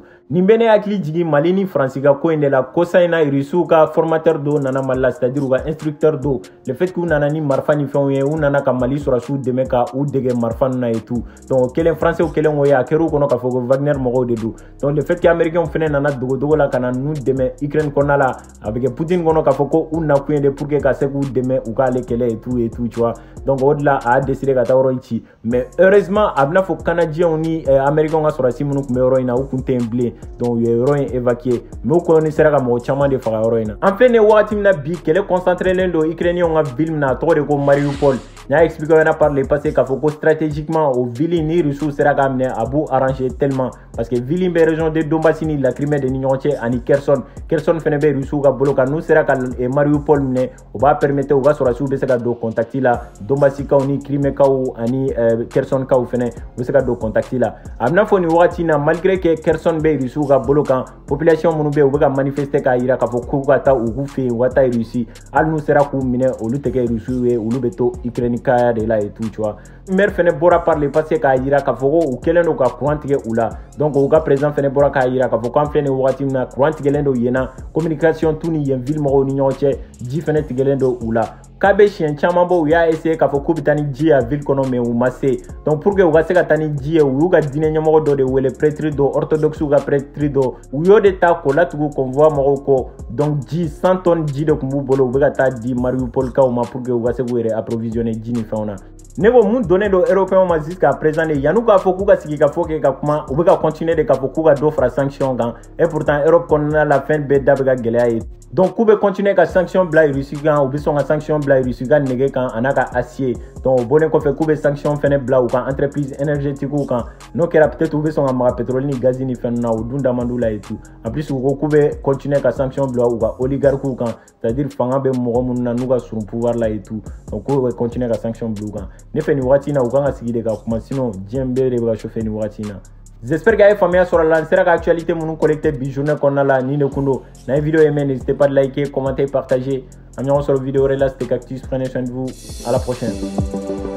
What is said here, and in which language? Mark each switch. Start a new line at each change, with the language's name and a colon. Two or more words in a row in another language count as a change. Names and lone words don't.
Bambara: Nin bɛ ne hakili jigin Mali ni Faransi ka ko in de la kosa in na Rusiw ka formateur dɔw nana Mali la c'est-à-dire u ka instructeur dɔw
French: le fait
Bambara: k'u nana ni marifa ni fɛnw ye u nana ka Mali sɔrɔdasiw dɛmɛ ka u dege marifa ninnu na
French: et tout.
Bambara: Donc o kelen français kelen o ye a kɛra u kɔnɔ k'a fɔ ko Wagner mɔgɔw de don.
French: Donc le fait que américains
Bambara: fɛnɛ nana dogodogo la ka na ninnu dɛmɛ Ukraine kɔnɔna la a bɛ kɛ Poutine kɔnɔ k'a fɔ ko u nakun ye de
French: pour que
Bambara: ka se k'u dɛmɛ u k'ale kɛlɛ
French: et tout tu vois.
Bambara: Donc o de la a décidé ka taa yɔrɔ in ci
French: mais heureusement
Bambara: a bɛna fɔ canadiens ni américains ka sɔrɔdasi minnu kun bɛ yɔrɔ in na u kun tɛ yen bilen donc u ye yɔrɔ in évacuer mais u kɔni sera ka mɔgɔ caman de faga yɔrɔ in na. En filɛ nin ye wagati min na bi kɛlɛ concentrelen don ukrainiens ka ville min na a tɔgɔ de ko Mariupol. N y'a expliqué ɲɛna
French: par le passé
Bambara: k'a fɔ ko stratégiquement o ville ni Rusiw sera k'a minɛ a b'u
French: arranger tellement parce que ville
Bambara: in bɛ
French: région de Donbass
Bambara: ni
French: la Crimée
Bambara: de ni ɲɔgɔn cɛ ani Kherson fɛnɛ bɛ Rusiw ka bolo kan n'u sera ka Mariupol minɛ o b'a permettre u ka sɔrɔdasiw bɛ se ka don contact la Donbassikaw ni Crimékaw ani Khersonkaw fɛnɛ u bɛ se ka don contact la. A bɛna fɔ nin wagati in na
French: malgré que Kherson
Bambara: bɛ Rusiw ka bolo kan population minnu bɛ yen u bɛ ka manifester k'a yira k'a fɔ k'u ka taa u k'u fɛ yen u ka taa Russie hali n'u sera k'u minɛ olu tɛ kɛ Rusiw ye olu bɛ to Ukraine kaya de la
French: et tout tu vois.
Bambara: Maire fɛnɛ bɔra
French: par le passé
Bambara: k'a yira k'a fɔ ko u kɛlen don ka courant tigɛ u la donc u ka président fɛnɛ bɔra k'a yira k'a fɔ ko an filɛ nin wagati min na courant tigɛlen don yen na communication t'u ni yen ville mɔgɔw ni ɲɔgɔn cɛ ji fɛnɛ tigɛlen don u la. K'a bɛ siɲɛ caman bɔ u y'a essayer k'a fɔ k'u bɛ taa ni ji ye a ville kɔnɔ mais u ma se
French: donc pour que
Bambara: u ka se ka taa ni ji ye u y'u ka diinɛ ɲɛmɔgɔ dɔ de wele prêtre dɔ orthodoxe ka prêtre dɔ u y'o de ta k'o latugu convoi mɔgɔw kɔ donc ji 100 tonnes ji de tun b'u bolo u bɛ ka taa di Mariupolkaw ma
French: pour que
Bambara: u ka se k'u yɛrɛ approvisionner ji ni fɛnw na. Ne ko mun donnen don européens ma
French: jusqu'à présent
Bambara: de yan'u k'a fɔ k'u ka sigi ka fɔ kɛ ka kuma u bɛ ka continuer de k'a fɔ k'u ka dɔ fara sanction kan
French: et pourtant
Bambara: Europe kɔnɔna la fɛn bɛɛ da bɛ ka gɛlɛya ye. Donc k'u bɛ continuer ka sanction bila Russie kan u bɛ sɔn ka sanction bila Russie ka nɛgɛ kan a n'a ka acier donc o bɔlen kɔfɛ k'u bɛ sanction fɛnɛ bila u ka
French: entreprise énergétique
Bambara: kan n'o kɛra peut-être u bɛ sɔn ka maga pétrole ni gaz ni fɛn na u dun da man d'u la
French: et tout en plus
Bambara: u ko k'u bɛ continuer ka sanction bila u ka oligarques kan c'est-à-dire fanga bɛ mɔgɔ minnu na n'u ka surun pouvoir la
French: et tout
Bambara: donc k'u bɛ continuer ka sanction bila u kan ne fɛ nin wagati in na u kan ka sigi de ka kuma sinon diɲɛ bɛɛ de bɛ ka chauffer nin wagati in na.
French: J'espère que vous avez
Bambara: faamuya sɔrɔ la n sera ka actualité minnu collecté bi journée kɔnɔna la ni de kun don n'a ye
French: vidéo aimé n'hésitez pas de liker commenter partager
Bambara: an ɲɔgɔn sɔrɔ vidéo wɛrɛ la
French: c'était Cactus prenez soin de vous à la prochaine.